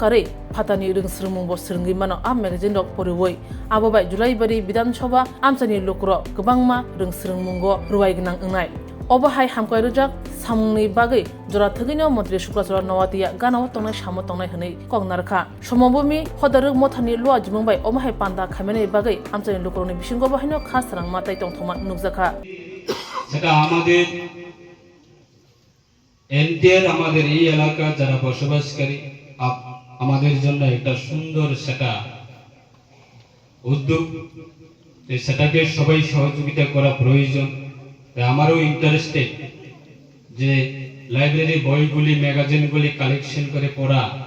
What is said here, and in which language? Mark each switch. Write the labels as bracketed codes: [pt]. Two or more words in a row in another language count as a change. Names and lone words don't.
[trp] kare phatani rungsrungmung bo srungi mano am magazine rok poribui abo bai Julai bari Bidhan Sabha amsani lokro gobangma rungsrungmungo ruwai gnang ungnai oba hai hamkai rujak samungni bagai jora thagino Menteri Syuklacharan Nawatia ganao tongnai samo tongnai hwnei kognarkha somobumi khodaruk mothani lua jimung bai oma hai panda khamene bagai amchani lukuroni bisingo bahino khas rang matai tongthoma nukjakha [bn] সেটা আমাদের এনটিআর আমাদের এই এলাকা যারা বসবাসকারী আমাদের জন্য একটা সুন্দর সেটা উদ্যোগ সেটাকে সবাই সহযোগিতা করা প্রয়োজন আমারও ইন্টারেস্টেড যে লাইব্রেরি বইগুলি ম্যাগাজিনগুলি কালেকশন করে পড়া